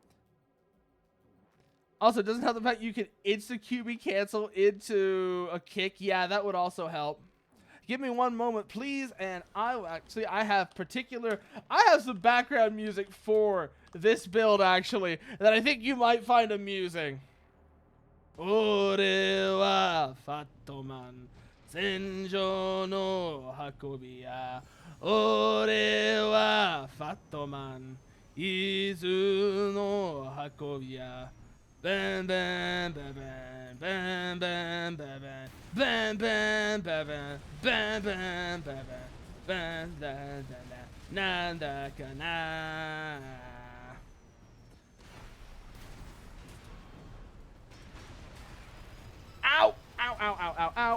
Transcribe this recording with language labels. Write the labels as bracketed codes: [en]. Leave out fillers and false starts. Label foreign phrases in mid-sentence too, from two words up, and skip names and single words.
[en] Also, it doesn't help the fact you can insta-QB cancel into a kick. Yeah, that would also help. Give me one moment, please, and I have some background music for this build, actually, that I think you might find amusing. [ja] 俺はファットマン、戦場の運び屋. 俺はファットマン、伊豆の運び屋. Bam bam bam bam bam bam bam bam bam bam bam bam bam bam bam bam なんだかな. Ow! Ow! Ow! Ow! Ow! Ow!